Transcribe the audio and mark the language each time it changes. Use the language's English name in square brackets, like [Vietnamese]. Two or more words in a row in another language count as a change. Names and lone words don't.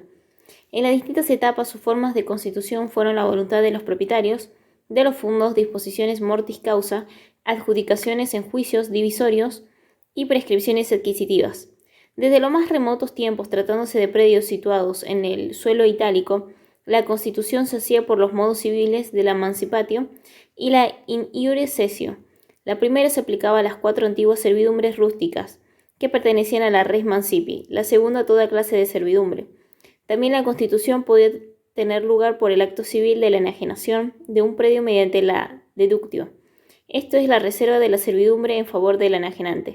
[Spanish] En las distintas etapas, sus formas de constitución fueron la voluntad de los propietarios de los fundos, disposiciones [Latin] mortis causa, [Spanish] adjudicaciones en juicios divisorios y prescripciones adquisitivas. Desde los más remotos tiempos, tratándose de predios situados en el suelo itálico, la constitución se hacía por los modos civiles de la mancipatio y la [Latin] in iure cessio. [Spanish] La primera se aplicaba a las cuatro antiguas servidumbres rústicas, que pertenecían a la [Latin] res mancipi, [Spanish] la segunda a toda clase de servidumbre. También la constitución podía tener lugar por el acto civil de la enajenación de un predio mediante la deductio. Esto es la reserva de la servidumbre en favor del enajenante.